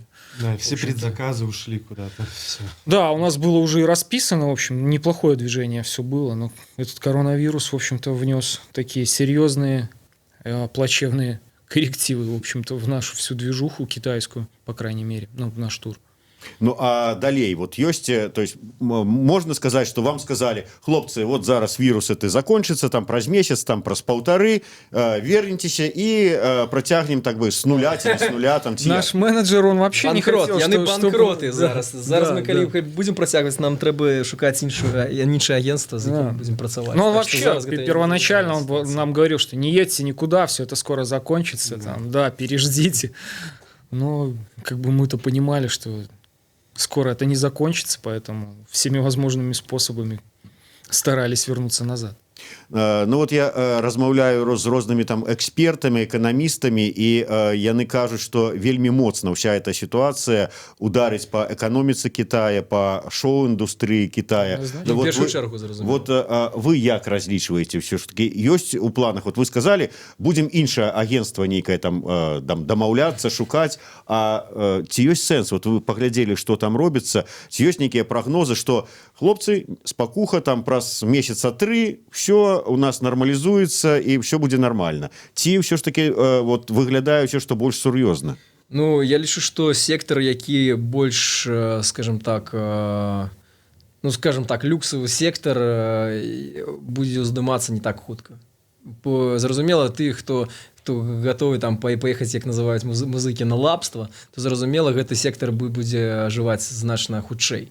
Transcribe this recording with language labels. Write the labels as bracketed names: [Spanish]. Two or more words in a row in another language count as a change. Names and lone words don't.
[Russian] да, все предзаказы ушли куда-то. Все. Да, у нас было уже и расписано, в общем, неплохое движение все было, но этот коронавирус, в общем-то, внес такие серьезные, плачевные коррективы, в общем-то, в нашу всю движуху китайскую, по крайней мере, ну, в наш тур. [Belarusian] Ну, а далей, вот ёсць, [Russian] то есть можно сказать, что вам сказали, хлопцы, вот зараз вирус это закончится, там [Belarusian] праз месяц, там праз [Russian] полторы, вернитесь и протягнем так бы с нуля, с нуля. Там, наш менеджер, он вообще банкрот, не хотел, [Belarusian] яны банкроты зараз. Зараз мы, калі да. будем працягваць, нам трэба шукаць іншае агентство, з якім будем працаваць. [Russian] Ну, он вообще первоначально он нам говорил, что не едьте никуда, все это скоро закончится, там, да, переждите. Но как бы мы-то понимали, что скоро это не закончится, поэтому всеми возможными способами старались вернуться назад. [Belarusian] Ну вот я размаўляю з рознымі там экспертамі, эканамістамі, і яны кажуць, што вельмі моцна ўся эта сітуацыя ударыць па эканоміцы Китая, па шоу-індустрыі Китая. Ну, в першую чаргу, зразумела. Вот вы як разлічваеце ўсё ж таки? Ёсць у планах, [Russian] вот вы сказали, [Belarusian] будзем іншае агентство нейкае там дамаўляцца, шукаць, а ці ёсць сэнс? Вот вы паглядзелі, што там робіцца, ці ёсць нейкія прагнозы, што хлопцы, спакуха, там праз месяца 3 [Russian] все у нас нормализуется и все будет нормально. [Belarusian] Ці все ж таки вот выглядае ўсё, што больш сур'ёзна? Ну, я лічу, што сектор, які больш, скажем так, люксовый сектор будзе уздымацца не так хутка. Зразумела, ты, хто готовы там поехаць, як называюць музыкі, на лапства, то зразумела, гэты сектор будзе ажываць значна хутчэй.